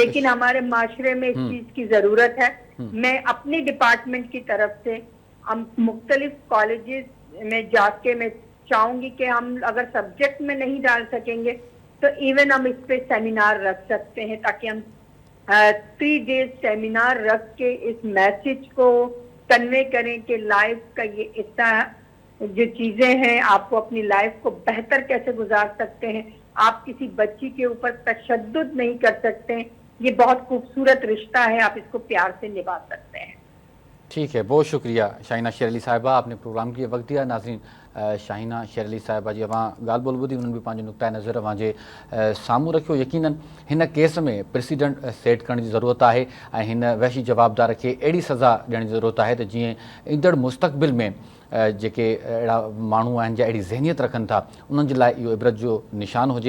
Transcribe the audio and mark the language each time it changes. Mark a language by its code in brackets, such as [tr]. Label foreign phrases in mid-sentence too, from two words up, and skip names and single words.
[ur] لیکن ہمارے معاشرے میں اس چیز کی ضرورت ہے. میں اپنے ڈپارٹمنٹ کی طرف سے ہم مختلف کالجز میں جا کے میں چاہوں گی کہ ہم اگر سبجیکٹ میں نہیں ڈال سکیں گے تو ایون ہم اس پہ سیمینار رکھ سکتے ہیں، تاکہ ہم 3 days سیمینار رکھ کے اس میسج کو کنوے کریں کہ لائف کا یہ حصہ جو چیزیں ہیں، آپ کو اپنی لائف کو بہتر کیسے گزار سکتے ہیں. آپ کسی بچی کے اوپر تشدد نہیں کر سکتے. یہ بہت خوبصورت رشتہ ہے، آپ اس کو پیار سے نبھا سکتے ہیں. ٹھیک ہے، بہت شکریہ شائنہ شیر علی صاحبہ، آپ نے پروگرام کی وقت دیا. [sd] ناظرین، شاہینہ شیر علی صاحبہ جی وہاں ॻाल्हि ॿोल ॿुधी، उन्हनि बि पंहिंजो नुक़्ता नज़र अवां जे साम्हूं रखियो. यकीनन हिन केस में प्रेसिडेंट सेट करण जी ज़रूरत आहे ऐं हिन वहशी जवाबदार खे अहिड़ी सज़ा ॾियण जी ज़रूरत आहे त जीअं ईंदड़ मुस्तक़बिल में जेके अहिड़ा माण्हू आहिनि या अहिड़ी ज़हनियत रखनि था उन्हनि जे लाइ इहो इबरत जो निशान हुजे.